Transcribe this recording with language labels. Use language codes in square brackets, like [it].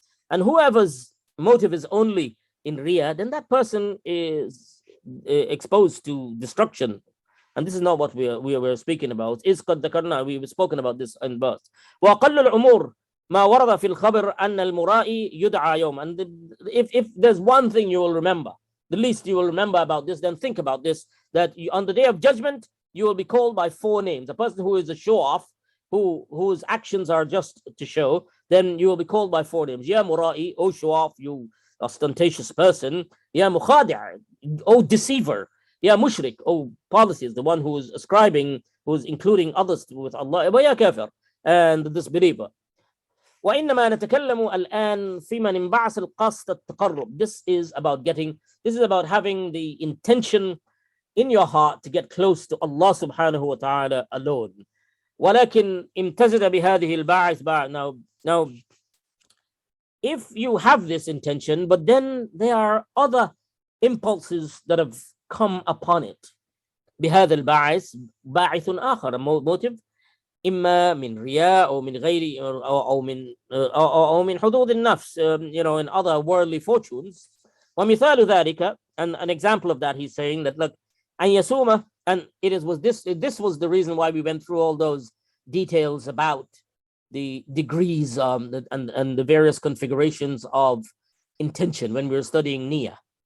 [en] And whoever's motive is only in riyah, then that person is exposed to destruction. And this is not what we were speaking about. We've spoken about this in verse. [ar] وأقل الأمور ما ورد في الخبر أن المرائي يدعى يوم. [en] And if there's one thing you will remember, the least you will remember about this, then think about this, that on the day of judgment, you will be called by 4 names. A person who is a show-off, whose actions are just to show, then you will be called by 4 names. Ya mura'i, O show-off, you ostentatious person. Ya mukhadi', O deceiver. Ya mushrik, O polytheist, the one who is ascribing, who is including others with Allah. Wa ya kafir, and the disbeliever. [ar] وإنما نتكلم الآن في من انبعث القصد التقرب. [en] This is about having the intention in your heart to get close to Allah subhanahu wa ta'ala alone. [ar] ولكن امتزج بهذه الباعث. [en] Now, if you have this intention, but then there are other impulses that have come upon it. [ar] بهذا الباعث باعث آخر, [en] a motive, [ar] إما من رياء أو من غير أو من حظوظ النفس, [en] in other worldly fortunes. [ar] ومثال ذلك, [en] and an example of that, he's saying that, look, [ar] أن يسوم, [en] and this was the reason why we went through all those details about the degrees and the various configurations of intention when we were studying niyyah.